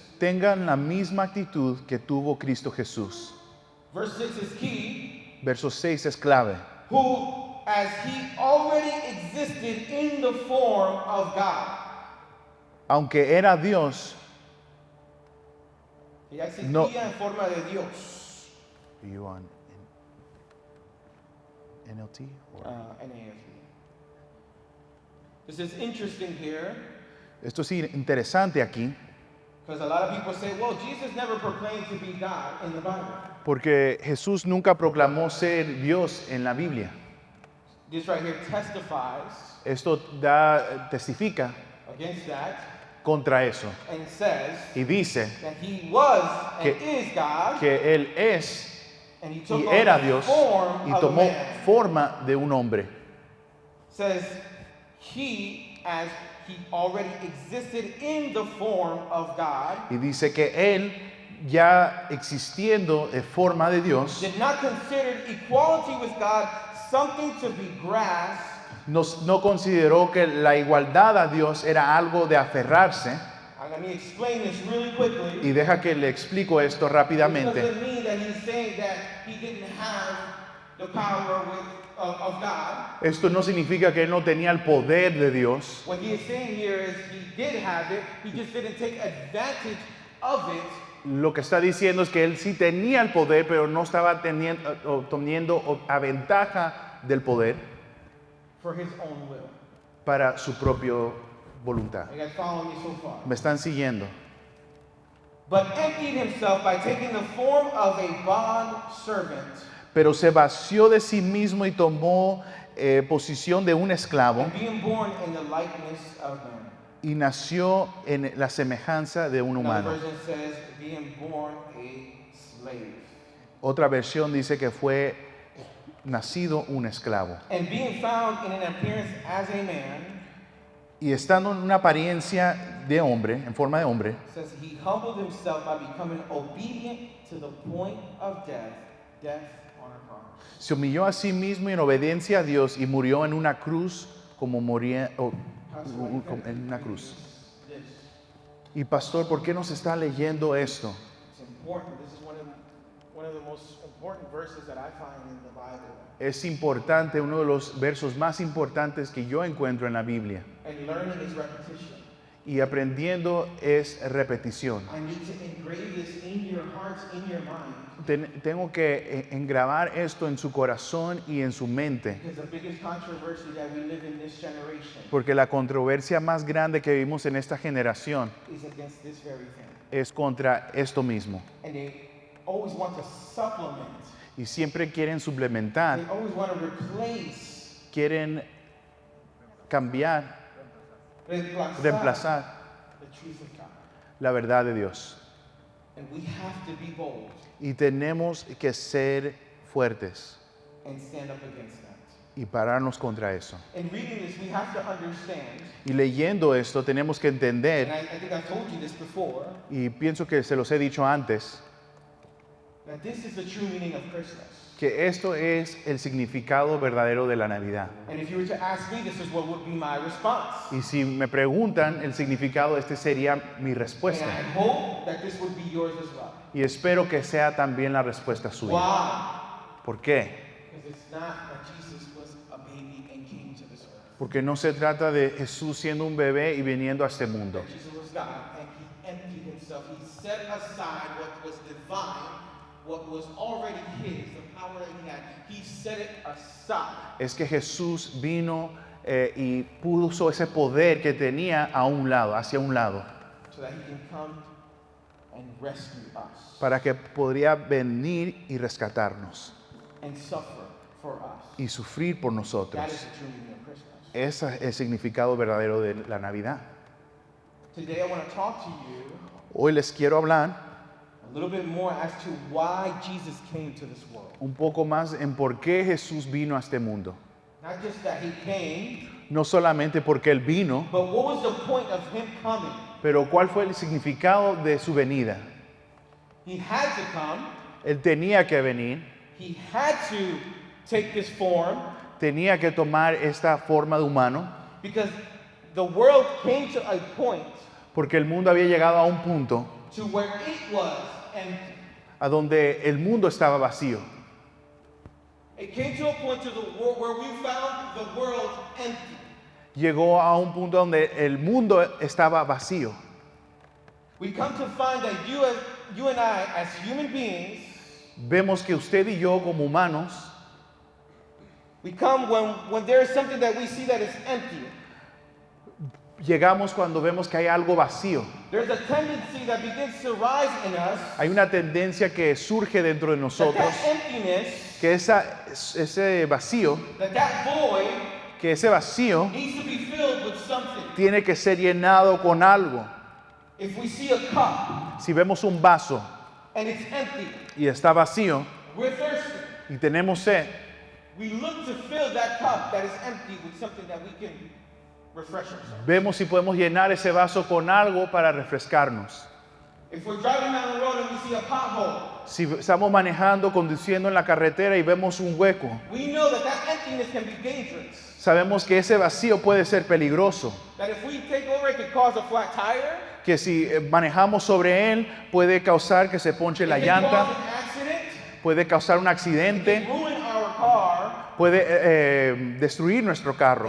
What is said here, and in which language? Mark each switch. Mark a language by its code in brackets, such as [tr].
[es] Tengan la misma actitud que tuvo Cristo Jesús. [en] Verse 6 is key. [es] Verso 6 es clave. [en] Who, as he already existed in the form of God. [es] Aunque era Dios, Ya existía No. en forma de Dios. [en] Are you on NLT? Or- NASB. This is interesting here [es] Esto es interesante aquí, [en] because a lot of people say, well, Jesus never proclaimed to be God in the Bible. [es] porque Jesús nunca proclamó ser Dios en la Biblia. [en] This right here testifies [es] Esto testifica [en] against that [es] contra eso [en] and says [es] y dice [en] that he was and [es] Que- [en] is God [es] que Él es [en] and he took [es] y [en] on [es] era [en] the [es] Dios [en] form [es] y [en] of a [es] tomó [en] man. [es] forma de un hombre. [en] Says he, as he already existed in the form of God, [es] Y dice que Él, ya existiendo en forma de Dios, [en] did not consider equality with God something to be grasped, [es] no consideró que la igualdad a Dios era algo de aferrarse. [en] and let me explain this really quickly. [es] Y deja que le explico esto [en] It [es] rápidamente. [en] doesn't mean that he's saying that he didn't have the power of God. [es] Esto no significa que Él no tenía el poder de Dios. [en] What he is saying here is he did have it, he just didn't take advantage of it. [es] Lo que está diciendo es que Él sí tenía el poder, pero no estaba obteniendo a ventaja del poder. [en] for his own will. [es] para su propia voluntad. [en] You guys follow me so far? [es] ¿Me están siguiendo? [en] But emptied himself by taking the form of a bond servant [es] Pero se vació de sí mismo y tomó posición de un esclavo [en] and being born in the likeness of man. [es] y nació en la semejanza de un [en] Another [es] humano. [en] version says being born a slave. [es] Otra versión dice que fue nacido un esclavo. [en] And being found in an appearance as a man, [es] Y estando en una apariencia de hombre, en forma de hombre, [en] says he humbled himself by becoming obedient to the point of death, death on a cross. [es] se humilló a sí mismo en obediencia a Dios y murió en una cruz como moría en una cruz. [en] Yes. [es] Y pastor, ¿por qué nos está leyendo esto? [en] It's important. This is one of the most important verses that I find in the Bible. [es] Es importante, uno de los versos más importantes que yo encuentro en la Biblia. [en] And learning is repetition. [es] Y aprendiendo es repetición. [en] I need to engrave this in your hearts, in your mind. [es] Tengo que engravar esto en su corazón y en su mente. [en] Because the biggest controversy that we live in this generation [es] Porque la controversia más grande que vivimos en esta generación [en] is against this very thing. [es] es contra esto mismo. [en] And they always want to supplement. [es] Y siempre quieren suplementar, [en] They always want to replace, [es] quieren cambiar, reemplazar [en] the truth of God. [es] la verdad de Dios. [en] And we have to be bold [es] Y tenemos que ser fuertes [en] and stand up against that. [es] y pararnos contra eso. [en] In reading this, we have to understand, [es] Y leyendo esto tenemos que [en] and [es] entender, [en] I think I've told you this before, [es] y pienso que se los he dicho antes, [en] that this is the true meaning of Christmas. [es] que esto es el significado verdadero de la Navidad. [en] And if you were to ask me, this is what would be my response. [es] Y si me preguntan el significado, este sería mi [en] And [es] respuesta. [en] I hope that this would be yours as well. [es] Y espero que sea también la respuesta suya. [en] Why? [es] ¿Por qué? [en] Because it's not that Jesus was a baby and came to this earth. [es] Porque no se trata de Jesús siendo un bebé y viniendo a este mundo. [en] That Jesus was God and he emptied himself. He set aside what was divine, what was already his, the power that he had. He set it aside. [es] Es que Jesús vino y puso ese poder que tenía a un lado, hacia un lado, [en] So that he can come and rescue us [es] para que podría venir y rescatarnos [en] and suffer for us. [es] y sufrir por [en] That [es] nosotros. [en] is the true meaning of Christmas. [es] Ese es el significado verdadero de la Navidad. [en] Today I want to talk to you [es] Hoy les quiero hablar [en] a little bit more as to why Jesus came to this world. [es] un poco más en por qué Jesús vino a este mundo. [en] Not just that he came, [es] No solamente porque Él vino, [en] but what was the point of him coming? [es] pero cuál fue el significado de su venida. [en] He had to come. [es] Él tenía que venir, [en] He had to take this form [es] tenía que tomar esta forma de humano, [en] because the world came to a point [es] porque el mundo había llegado a un punto [en] to where it was empty. [es] a donde el mundo estaba vacío. [en] It came to a point to the world where we found the world empty. [es] Llegó a un punto donde el mundo estaba vacío. [en] We come to find that you and I, as human beings, [es] Vemos que usted y yo como humanos, [en] we come when there is something that we see that is empty. [es] llegamos cuando vemos que hay algo vacío. [en] There's a tendency that begins to rise in us [es] Hay una tendencia que surge dentro de [en] that [es] nosotros, [en] that emptiness, [es] que ese vacío, [en] that void [es] que ese vacío [en] needs to be filled with something. [es] tiene que ser llenado con algo. [en] If we see a cup [es] Si vemos un vaso [en] and it's empty, [es] y está vacío [en] we're thirsty. [es] y tenemos sed, [en] We look to fill that cup that is empty with something that we can refresh ourselves. [es] vemos si podemos llenar ese vaso con algo para refrescarnos. [en] If we're driving down the road and we see a pothole, [es] Si estamos manejando, conduciendo en la carretera y vemos un hueco, [en] we know that that emptiness can be dangerous. [es] sabemos que ese vacío puede ser peligroso, [en] That if we take over, it could cause a flat tire. [es] que si manejamos sobre él puede causar que se ponche la [en] It can [es] llanta, [en] cause an accident. [es] puede causar un [en] It can [es] accidente, [en] ruin our car. [es] puede destruir nuestro carro